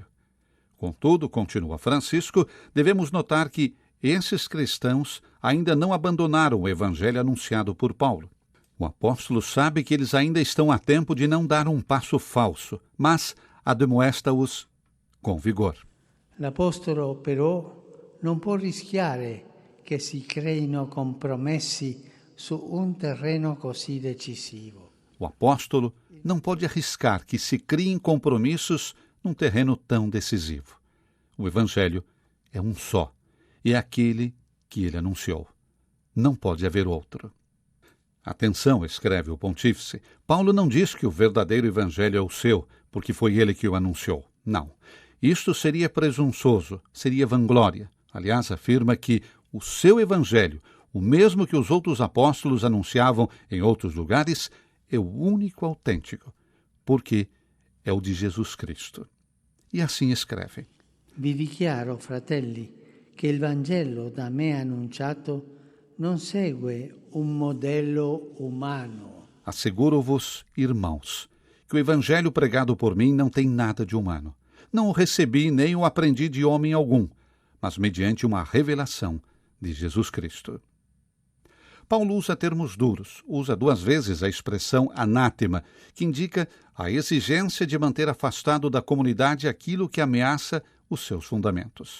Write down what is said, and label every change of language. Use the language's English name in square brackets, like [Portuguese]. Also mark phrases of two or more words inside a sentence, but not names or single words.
[Portuguese] Contudo, continua Francisco, devemos notar que esses cristãos ainda não abandonaram o evangelho anunciado por Paulo. O apóstolo sabe que eles ainda estão a tempo de não dar um passo falso, mas admoesta-os com vigor. [Italian] L'apostolo, però, non può rischiare che si creino compromessi su un terreno così decisivo. [Portuguese] O apóstolo não pode arriscar que se criem compromissos num terreno tão decisivo. O Evangelho é um só, e é aquele que ele anunciou. Não pode haver outro. Atenção, escreve o pontífice, Paulo não diz que o verdadeiro Evangelho é o seu, porque foi ele que o anunciou. Não. Isto seria presunçoso, seria vanglória. Aliás, afirma que o seu Evangelho, o mesmo que os outros apóstolos anunciavam em outros lugares, é o único autêntico, porque é o de Jesus Cristo. E assim escreve: [Italian] Vi dichiaro, fratelli, che il Vangelo da me annunciato non segue un modello umano. [Portuguese] Asseguro-vos, irmãos, que o Evangelho pregado por mim não tem nada de humano. Não o recebi nem o aprendi de homem algum, mas mediante uma revelação de Jesus Cristo. Paulo usa termos duros, usa 2 vezes a expressão anátema, que indica a exigência de manter afastado da comunidade aquilo que ameaça os seus fundamentos.